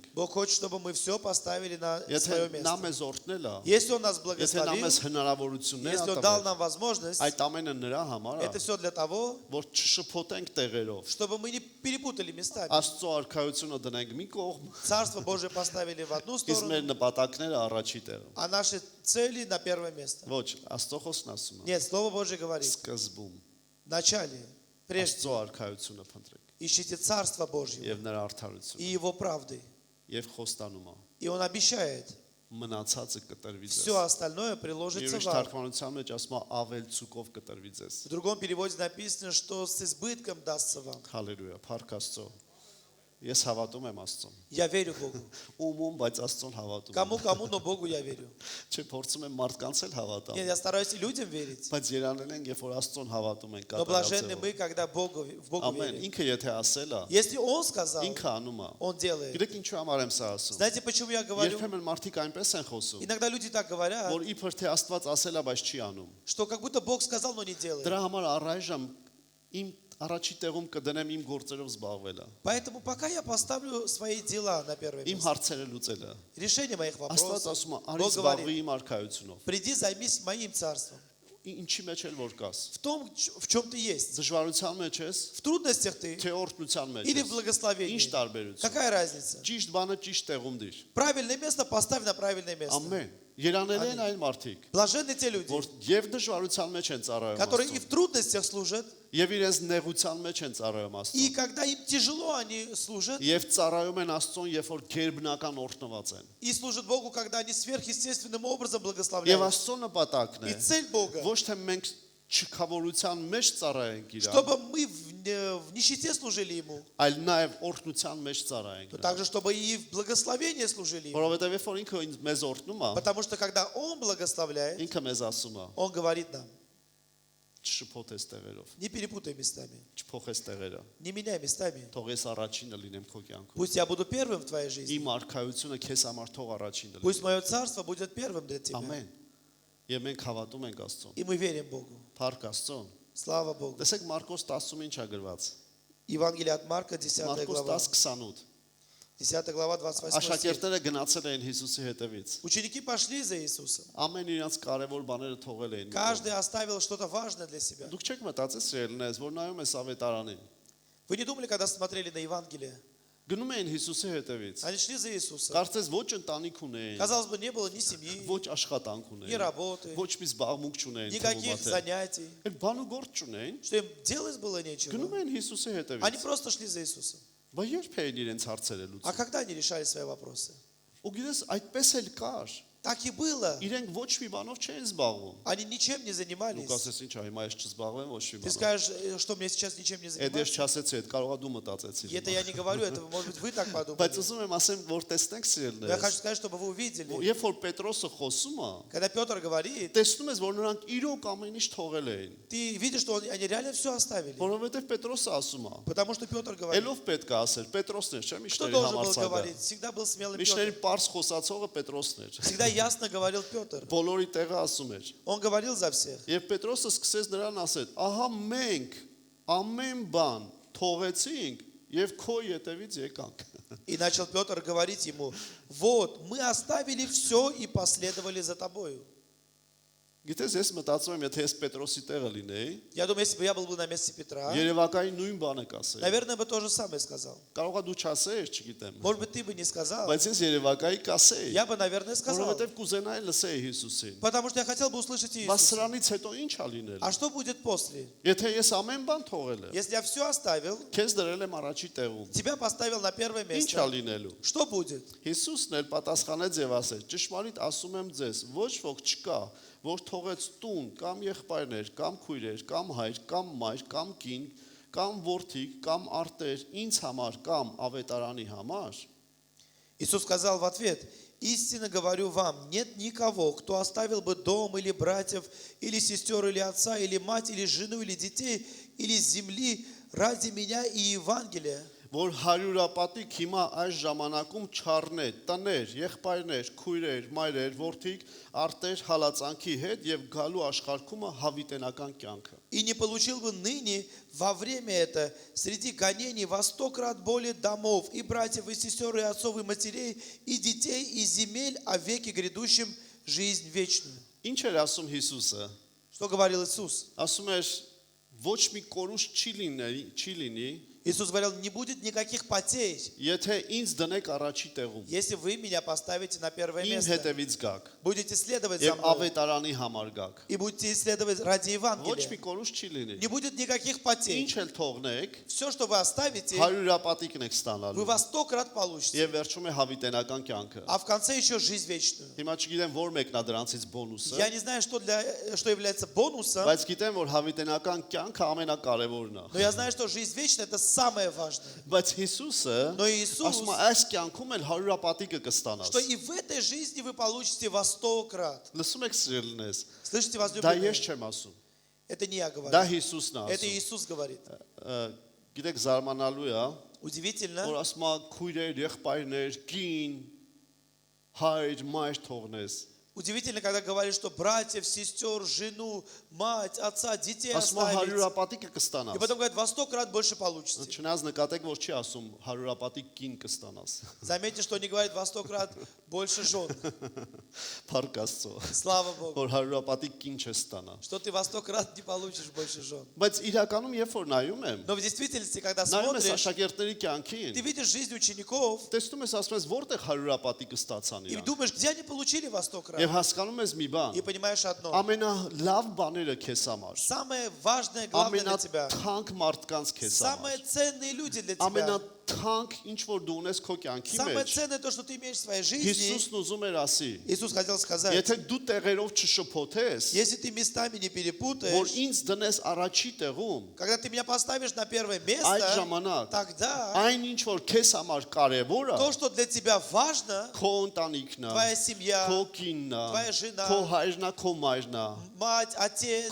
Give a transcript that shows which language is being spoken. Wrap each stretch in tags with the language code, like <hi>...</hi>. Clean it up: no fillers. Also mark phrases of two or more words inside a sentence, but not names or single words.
<ru>Бог хочет, чтобы мы все поставили на</ru> <hy>Եթե</hy> <ru>свое</ru> <hy>նա</hy> <ru>место.</ru> <hy>մեզ օրհնել է,</hy> <ru>Если Он нас</ru> <hy>եթե նա</hy> <ru>благословил,</ru> <hy>մեզ հնարավորություններ</hy> <ru>если Он</ru> <hy>ա</hy> <ru>дал</ru> <hy>տվել,</hy> <ru>нам возможность,</ru> <hy>այդ ամենը նրա համար է,</hy> <ru>это все для того,</ru> <hy>որ չշփոթենք տեղերով,</hy> <ru>чтобы чтобы мы не перепутали местами.</ru> <hy>Աստծո արքայությունը դնենք մի կողմ,</hy> <ru>Царство Божие поставили в одну</ru> <hy>իսկ մեր</hy> <ru>сторону,</ru> <hy>նպատակները առաջի տեղում։</hy> <ru>а наши цели на первое место.</ru> <hy>Ոչ, Աստծո խոսքն ասում է,</hy> <ru>Нет, Слово Божье говорит,</ru> <hy>սկզբում</hy> <ru>в начале, прежде,</ru> <hy>Աստծո արքայությունը փնտրեք</hy> <ru>ищите Царство Божье</ru> <hy>եւ նրա</hy> <ru>и</ru> <hy>արդարությունը</hy> <ru>Его правды.</ru> <hy>եւ խոստանում է,</hy> <ru>И Он обещает,</ru> <hy>մնացածը կտրվի ձեզ։</hy> <ru>все остальное приложится</ru> <hy>Ուրիշ</hy> <ru>вам.</ru> <hy>թարգմանության մեջ ասում է ավել ցուկով կտրվի ձեզ։</hy> <ru>В другом переводе написано, что с избытком дастся вам.</ru> <hy>Հալելույա, փառք Աստծո։ Ես հավատում եմ Աստծուն։</hy> <ru>Я верю Богу.</ru> <hy>Ում բայց Աստծուն հավատում եմ։</hy> <ru>Кому-кому, но Богу я верю.</ru> <hy>Չէ, փորձում եմ մարդկանց էլ հավատալ։</hy> <ru>Нет, я стараюсь и людям верить.</ru> <hy>Բայց երանել ենք, երբ որ Աստծուն հավատում ենք</hy> <ru>Но блаженны</ru> <hy>կատարյալ</hy> <ru>мы, когда в Богу</ru> <hy>Ամեն,</hy> <ru>верим.</ru> <hy>ինքը եթե ասել է,</hy> <ru>Если Он сказал,</ru> <hy>ինքը անում է։</hy> <ru>Он делает.</ru> <hy>Գիտեք ինչու համար եմ սա ասում։</hy> <ru>Знаете, почему я говорю?</ru> <hy>Երբեմն մարդիկ այնպես են խոսում,</hy> <ru>Иногда люди так говорят,</ru> <hy>որ իբր թե Աստված ասել է, բայց չի անում։</hy> <ru>что как будто Бог сказал, но не делает.</ru> <hy>Դրա համար առայժմ իմ առաջի տեղում կդնեմ իմ գործերով զբաղվելը,</hy> <ru>Поэтому пока я поставлю свои дела на первое</ru> <hy>իմ</hy> <ru>место,</ru> <hy>հարցերը լուծելը։</hy> <ru>решение моих</ru> <hy>Աստված</hy> <ru>вопросов,</ru> <hy>ասում է, արի</hy> <ru>Бог</ru> <hy>զբաղվի</hy> <ru>говорит,</ru> <hy>իմ արքայությունով։</hy> <ru>приди, займись моим царством.</ru> <hy>Ինչի մեջ էլ որ կաս։</hy> <ru>В том, в чем ты есть.</ru> <hy>Դժվարության մեջ ես,</hy> <ru>В трудностях ты</ru> <hy>թե օրհնության մեջ</hy> <ru>или в</ru> <hy>ես։</hy> <ru>благословении.</ru> <hy>Ինչ տարբերություն։</hy> <ru>Какая разница?</ru> <hy>Ճիշտ բանը ճիշտ տեղում դիր։</hy> <ru>Правильное место поставь на правильное место.</ru> <hy>Ամեն։ Երանել են այն մարդիկ,</hy> <ru>Блаженны те люди,</ru> <hy>որ եւ дժվարության մեջ են ծառայում</hy> <ru>которые и</ru> <hy>Աստծուն,</hy> <ru>в трудностях служат,</ru> <hy>եւ իրենց նեղության մեջ են ծառայում</hy> <ru>и</ru> <hy>Աստծուն,</hy> <ru>когда им тяжело, они служат,</ru> <hy>եւ ծառայում են Աստծուն, երբ որ գերբնական օրհնված են։</hy> <ru>и служат Богу, когда они сверхъестественным образом</ru> <hy>Եվ</hy> <ru>благословляют.</ru> <hy>Աստծո նպատակն</hy> <ru>И</ru> <hy>է</hy> <ru>цель Бога,</ru> <hy>ոչ թե մենք չքավորության մեջ ծառայենք իրան,</hy> <ru>чтобы мы в нищете служили Ему,</ru> <hy>այլ նաեւ օրհնության մեջ ծառայենք</hy> <ru>но</ru> <hy>նրան։</hy> <ru>также, чтобы и в благословении служили Ему.</ru> <hy>Որովհետեւ երբ որ ինքը մեզ օրհնում է,</hy> <ru>Потому что когда Он благословляет,</ru> <hy>ինքը մեզ ասում է,</hy> <ru>Он говорит нам,</ru> <hy>չշփոթես տեղերով,</hy> <ru>не перепутай местами,</ru> <hy>չփոխես տեղերը։</hy> <ru>не меняй местами.</ru> <hy>Թող ես առաջինը լինեմ քո կյանքում։</hy> <ru>Пусть я буду первым в твоей жизни.</ru> <hy>Իմ արքայությունը քեզ համար թող առաջինը լինի։</hy> <ru>Пусть мое царство будет первым для тебя.</ru> <hy>Ամեն։ Եվ մենք հավատում ենք Աստծուն։</hy> <ru>И мы верим Богу.</ru> <hy>Փառք Աստծուն։</hy> <ru>Слава Богу.</ru> <hy>Տեսեք Մարկոս 10-ում ինչ է գրված։</hy> <ru>Евангелие от Марка, 10</ru> <hy>Մարկոս</hy> <ru>глава.</ru> <hy>10:28։</hy> <ru>10 глава, 28 стих.</ru> <hy>Աշակերտները գնացել էին Հիսուսի հետևից։</hy> <ru>Ученики пошли за Иисусом.</ru> <hy>Ամեն իրենց կարևոր բաները թողել էին։</hy> <ru>Каждый оставил что-то важное для себя.</ru> <hy>Դուք չեք մտածել սիրելիներս, որ նայում ես ավետարանին։</hy> <ru>Вы не думали, когда смотрели на Евангелие?</ru> <hy>Գնում էին Հիսուսի հետևից։</hy> <ru>Они шли за Иисусом.</ru> <hy>Կարծես ոչ ընտանիք ունեին,</hy> <ru>Казалось бы, не было ни семьи,</ru> <hy>ոչ աշխատանք</hy> <ru>ни</ru> <hy>ունեին,</hy> <ru>работы,</ru> <hy>ոչ մի զբաղմունք չունեին,</hy> <ru>никаких занятий.</ru> <hy>Այդ բան ու գործ չունեին։</hy> <ru>Что им делать было нечего.</ru> <hy>Գնում էին Հիսուսի</hy> <ru>Они</ru> <hy>հետևից։</hy> <ru>просто шли за Иисусом.</ru> <hy>Բայց երբ էին իրենց հարցերը</hy> <ru>А</ru> <hy>լուծում։</hy> <ru>когда они решали свои вопросы?</ru> <hy>Ու գիտես, այդպես էլ կար։</hy> <ru>Так и было.</ru> <hy>Իրենք ոչ մի բանով չէին զբաղվում։</hy> <ru>Они ничем не</ru> <hy>Դուք</hy> <ru>занимались.</ru> <hy>ասես ինչ, հիմա ես չզբաղվեմ ոչ մի</hy> <ru>Ты</ru> <hy>բանով։</hy> <ru>скажешь, что мне сейчас ничем не</ru> <hy>Այդ ես</hy> <ru>заниматься.</ru> <hy>չասեցի, այդ կարողա դու մտածեցիր։</hy> <ru>И это я не говорю, это может быть вы так</ru> <hy>Բայց</hy> <ru>подумали.</ru> <hy>ուզում եմ ասեմ, որ տեսնենք</hy> <ru>Но я</ru> <hy>սիրելիներս։</hy> <ru>хочу сказать, чтобы вы увидели.</ru> <hy>Երբ որ Պետրոսը խոսում է,</hy> <ru>Когда Петр говорит,</ru> <hy>տեսնում ես, որ նրանք իրոք ամեն ինչ թողել էին։</hy> <ru>ты видишь, что они реально все оставили.</ru> <hy>Որովհետև Պետրոսը ասում է,</hy> <ru>Потому что Петр говорит.</ru> <hy>ելով պետք է ասել, Պետրոսն էր, չէ՞</hy> <ru>Кто</ru> <hy>միշտերի</hy> <ru>должен был</ru> <hy>համարցակը։</hy> <ru>говорить? Всегда был смелый</ru> <hy>Միշտերի</hy> <ru>Петр.</ru> <hy>པարս խոսացողը Պետրոսն էր։</hy> <ru>Всегда ясно говорил Петр.</ru> <hy>Բոլորի տեղը ասում էր։</hy> <ru>Он говорил за всех.</ru> <hy>Եվ Պետրոսը սկսեց նրան ասել. «Ահա մենք ամեն բան թողեցինք եւ քո ետևից եկանք»։</hy> <ru>И начал Петр говорить ему, вот, мы оставили все и последовали за тобою.</ru> <hy>Գիտես, ես մտածում եմ, եթե ես Պետրոսի տեղը լինեի,</hy> <ru>Я думаю, если бы я был бы на месте Петра,</ru> <hy>Երևակայի նույն բանը կասեի։</hy> <ru>наверное, бы то же самое сказал.</ru> <hy>Կարողա դու չասեիր, չգիտեմ։</hy> <ru>Может быть, ты бы не сказал.</ru> <hy>Բայց ես Երևակայի կասեի,</hy> <ru>Я бы, наверное, сказал.</ru> <hy>որովհետեւ կուզենայի լսեի Հիսուսին։</hy> <ru>Потому что я хотел бы услышать</ru> <hy>Բայց</hy> <ru>Иисуса.</ru> <hy>սրանից հետո ինչ ա լինել։</hy> <ru>А что будет после?</ru> <hy>Եթե ես ամեն բան թողել եմ,</hy> <ru>Если я все оставил,</ru> <hy>քեզ դրել եմ առաջի տեղում,</hy> <ru>тебя поставил на первое</ru> <hy>ինչ ա</hy> <ru>место,</ru> <hy>լինելու։</hy> <ru>что будет?</ru> <hy>Հիսուսն էլ պատասխանեց եւ ասեց. Ճշմարիտ ասում եմ ձեզ, ոչ ոք չկա, որ թողեց տուն կամ եղբայրներ, կամ քույրեր, կամ հայր, կամ մայր, կամ կին, կամ որդիկ, կամ արտեր ինձ համար կամ ավետարանի համար,</hy> <ru>Иисус сказал в ответ, истинно говорю вам, нет никого, кто оставил бы дом или братьев, или сестер, или отца, или мать, или жену, или детей, или земли ради меня и Евангелия,</ru> <hy>որ հարյուրապատիկ հիմա այս ժամանակում չառնե տներ, եղբայրներ, քույրեր, մայրեր, որդիկ, արտեր հալածանքի հետ եւ գալու աշխարհումը հավիտենական կյանքը։</hy> <ru>и не получил бы ныне во время это среди гонений во 100 крат более домов, и братьев, и сестер, и отцов, и матерей, и детей, и земель, о веке грядущем жизнь вечную.</ru> <hy>Ինչ էր ասում Հիսուսը։</hy> <ru>Что говорил Иисус?</ru> <hy>Ասում էր ոչ մի կորուս չի լինի,</hy> <ru>Иисус говорил, не будет никаких потерь,</ru> <hy>Եթե ինձ дնեք առաջի տեղում,</hy> <ru>если вы меня поставите на первое</ru> <hy>իմ</hy> <ru>место.</ru> <hy>հետևից գաք</hy> <ru>Будете следовать за</ru> <hy>եւ</hy> <ru>мной</ru> <hy>ավետարանի համար գաք։</hy> <ru>и будете исследовать ради</ru> <hy>Ոչ մի</hy> <ru>Евангелия.</ru> <hy>կորուստ չի լինի։</hy> <ru>Не будет никаких потерь.</ru> <hy>Ինչ էլ թողնեք,</hy> <ru>Все, что вы оставите,</ru> <hy>հարյուրապատիկն եք</hy> <ru>вы</ru> <hy>ստանալու։</hy> <ru>во 100 крат получите.</ru> <hy>Եվ վերջում է հավիտենական կյանքը։</hy> <ru>А в конце еще жизнь вечную.</ru> <hy>Հիմա չգիտեմ որ մեկն է дրանցից բոնուսը,</hy> <ru>Я не знаю, что является бонусом,</ru> <hy>բայց գիտեմ որ հավիտենական կյանքը ամենակարևորն է։</hy> <ru>но я знаю, что жизнь вечная – это самое важное.</ru> <hy>Բայց Հիսուսը</hy> <ru>Но Иисус,</ru> <hy>ասում է այս կյանքում էլ հարյուրապատիկը կստանաս։</hy> <ru>что и в этой жизни вы получите во 100 крат.</ru> <hy>Լսում եք սիրելիներս,</hy> <ru>Слышите,</ru> <hy>դա</hy> <ru>возлюбленные?</ru> <hy>ես չեմ ասում։</hy> <ru>Это не я</ru> <hy>Դա</hy> <ru>говорю.</ru> <hy>Հիսուսն է</hy> <ru>Это</ru> <hy>ասում։</hy> <ru>Иисус говорит.</ru> <hy>Գիտեք զարմանալու է, որ</hy> <ru>Удивительно,</ru> <hy>ասում է քույրեր, եղբայրներ, կին, հայր, մայր թողնես։</hy> <ru>удивительно, когда говорит, что братьев, сестер, жену, мать, отца, детей</ru> <hy>Ասում է</hy> <ru>оставить.</ru> <hy>հարյուրապատիկը</hy> <ru>И</ru> <hy>կստանաս։</hy> <ru>потом говорит, во 100 крат больше получите.</ru> <hy>Չնայած նկատեք, որ չի ասում հարյուրապատիկ կին կստանաս։</hy> <ru>Заметьте, что не говорит во 100 крат больше жен.</ru> <hy>Փառք Աստծո,</hy> <ru>Слава Богу.</ru> <hy>որ հարյուրապատիկ կին չես ստանա։</hy> <ru>Что ты во 100 крат не получишь больше жен.</ru> <hy>Բայց իրականում երբ որ նայում եմ,</hy> <ru>Но в действительности, когда</ru> <hy>նայում ես</hy> <ru>смотришь,</ru> <hy>աշակերտների կյանքին,</hy> <ru>ты видишь жизнь учеников</ru> <hy>տեսնում ես ասում ես որտեղ հարյուրապատիկը ստացան</hy> <ru>и</ru> <hy>իրանք։</hy> <ru>думаешь, где они получили во 100 крат.</ru> <hy>Եվ հասկանում ես մի բան,</hy> <ru>И понимаешь одно.</ru> <hy>ամենալավ բաները քեզ համար,</hy> <ru>Самое важное, главное для тебя.</ru> <hy>ամենաթանկ մարդկանց քեզ</hy> <ru>Самые</ru> <hy>համար,</hy> <ru>ценные люди для тебя.</ru> <hy>ամենաթանկ ինչ որ դու ունես քո կյանքի</hy> <ru>Самое</ru> <hy>մեջ,</hy> <ru>ценное то, что ты имеешь в своей жизни.</ru> <hy>Հիսուսն ուզում էր ասի,</hy> <ru>Иисус хотел сказать,</ru> <hy>եթե դու տեղերով չշփոթես,</hy> <ru>если ты местами не</ru> <hy>որ</hy> <ru>перепутаешь,</ru> <hy>ինձ դնես առաջի տեղում,</hy> <ru>когда ты меня поставишь на первое</ru> <hy>այդ</hy> <ru>место,</ru> <hy>ժամանակ</hy> <ru>тогда</ru> <hy>այն ինչ որ քեզ համար կարևոր է,</hy> <ru>то, что для тебя важно,</ru> <hy>քո ընտանիքն է,</hy> <ru>твоя семья,</ru> <hy>քո կինն է,</hy> <ru>твоя жена,</ru> <hy>քո հայրն է, քո մայրն է,</hy> <ru>мать, отец,</ru>